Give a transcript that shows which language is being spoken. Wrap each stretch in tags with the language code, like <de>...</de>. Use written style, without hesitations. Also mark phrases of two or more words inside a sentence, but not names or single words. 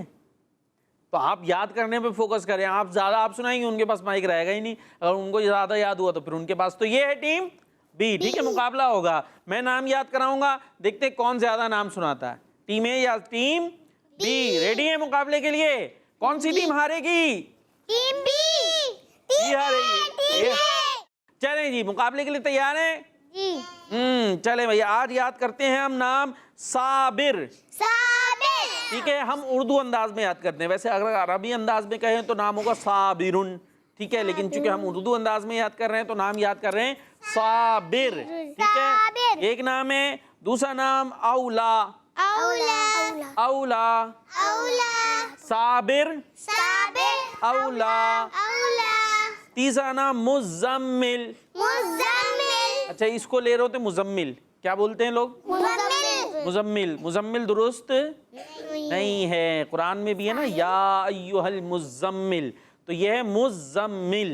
<ur>تو آپ یاد کرنے پہ فوکس کریں. آپ زیادہ آپ سنائیں گے ان کے پاس مائک رہے گا ہی نہیں. اگر ان کو زیادہ یاد ہوا تو پھر ان کے پاس. تو یہ ہے ٹیم بی. ٹھیک ہے، مقابلہ ہوگا. میں نام یاد کراؤں گا، دیکھتے کون زیادہ نام سناتا ہے، ٹیم اے یا ٹیم بی. ریڈی ہے مقابلے کے لیے؟ کون سی ٹیم ہارے گی؟ टीम बी। یہ آ رہی ہے. چلیں جی، مقابلے کے لیے تیار ہیں? जी। چلیں بھیا، آج یاد کرتے ہیں ہم نام صابر. साबिर। ٹھیک ہے، ہم اردو انداز میں یاد کرتے ہیں۔ ویسے اگر عربی انداز میں کہیں تو نام ہوگا صابرون، ٹھیک ہے، لیکن چونکہ ہم اردو انداز میں یاد کر رہے ہیں تو نام یاد کر رہے ہیں صابر. ٹھیک ہے, साबिर। ایک نام ہے۔ دوسرا نام اولیٰ. औला। औला। औला। साबिर। साबिर। औला। औला। تیسرا نام مزمل. मुजम्मिल। اچھا، اس کو لے رہے ہوتے مزمل، کیا بولتے ہیں لوگ? मुजम्मिल। मुजम्मिल। مزمل درست نہیں ہے، قرآن میں بھی ہے نا,</ur> <ar>يا أيها المزمل,</ar> <ur>تو یہ ہے مزمل.</ur>